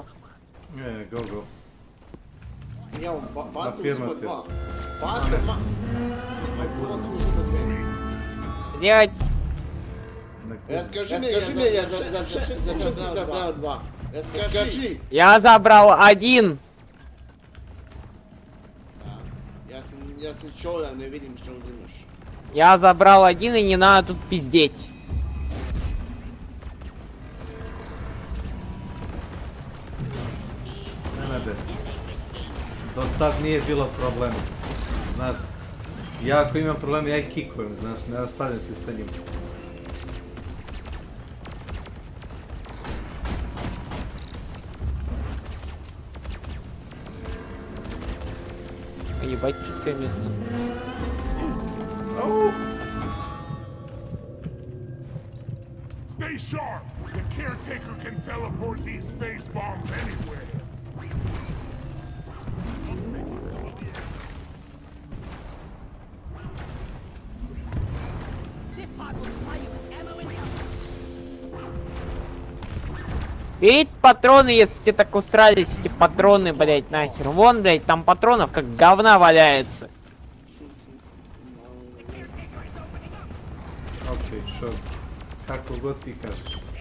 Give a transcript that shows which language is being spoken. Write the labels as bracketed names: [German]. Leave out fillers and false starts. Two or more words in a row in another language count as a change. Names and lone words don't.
[English] Go. [Croatian] Ja, Batu uzima 2. Batu, [Russian] Блять. Скажи мне, зачем ты забрал 2? Скажи. Я забрал 1. [Croatian] Я sam čovjek, ne vidim što uzimaš. [Russian] Я забрал 1 и не надо тут пиздеть. [Croatian] Do sad nije bilo problema. Znaš, ja ako imam problem, ja i kikujem, znaš, ne raspravljam se sa njim. [Russian] Ебать, чуткое место. [English] Stay sharp! The caretaker can teleport these face bombs anywhere. [Russian] Берите патроны, если тебе так усрались, эти патроны, блять, нахер. Вон, блять, там патронов как говна валяется. Окей, шо, [Croatian] kako god ti kažeš.